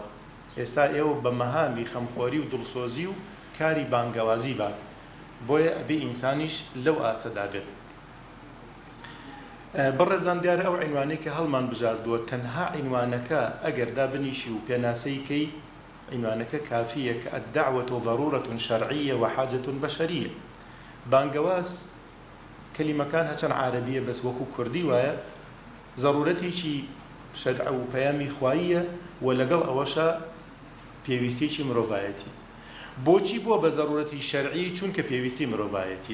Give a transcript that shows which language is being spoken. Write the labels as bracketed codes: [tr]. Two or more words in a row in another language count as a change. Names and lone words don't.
[ckb] ئێستا ئێوە بە مەهامی خەمخۆری و دڵسۆزی و کاری بانگەوازی بات، بۆیە ئەبێ ئینسانیش لەو ئاسەدا بێت. بەڕێزان، دیارە ئەو عنوانەی کە هەڵمان بژاردووە تەنها عنوانەکە ئەگەر دابنیشی و پێناسەیکەی عنوانەکە کافیە کە [ar] الدعوة ضرورة شرعية وحاجة بشرية. [ckb] بانگەواز کەلیمەکان هەچەند عارەبیە بەس وەکو کوردی وایە ضرورەتێکی شەرع و پەیامی خواییە، و لەگەڵ ئەوەشە پێویستێکی مرۆڤایەتی. بۆچی بۆ بە ضرورەتی شەرعی؟ چونکە پێویستی مرۆڤایەتی.